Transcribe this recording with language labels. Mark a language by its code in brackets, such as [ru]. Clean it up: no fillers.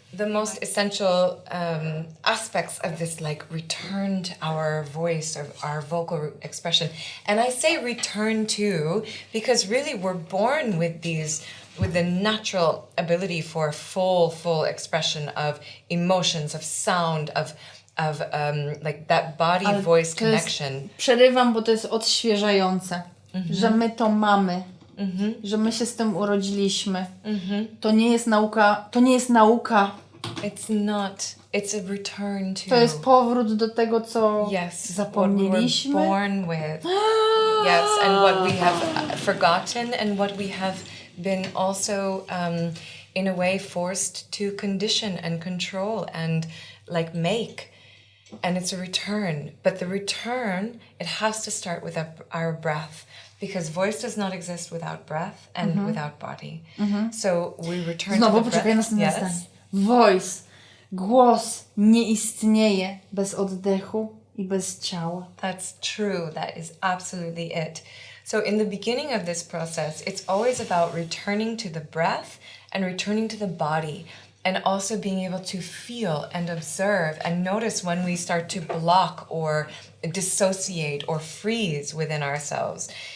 [en] The most essential aspects of this like return to our voice, or our vocal expression. And I say return to because really we're born with the natural ability for full expression of emotions, of sound, of like that body-voice connection. [pl] Przerywam, bo to jest odświeżające, że my to mamy, że my się z tym urodziliśmy. To nie jest nauka, [en] It's not. It's a return to. [pl] To jest powrót do tego, co zapomnieliśmy. [en] What we were born with. Yes, and what we have forgotten, and what we have been also, in a way, forced to condition and control and like make. And it's a return. But the return, it has to start with our breath, because voice does not exist without breath and without body. So we return to the breath. [pl] Następne zdanie. Voice, głos nie istnieje bez oddechu i bez ciała. [en] That's true. That is absolutely it. So in the beginning of this process, it's always about returning to the breath and returning to the body, and also being able to feel and observe and notice when we start to block or dissociate or freeze within ourselves.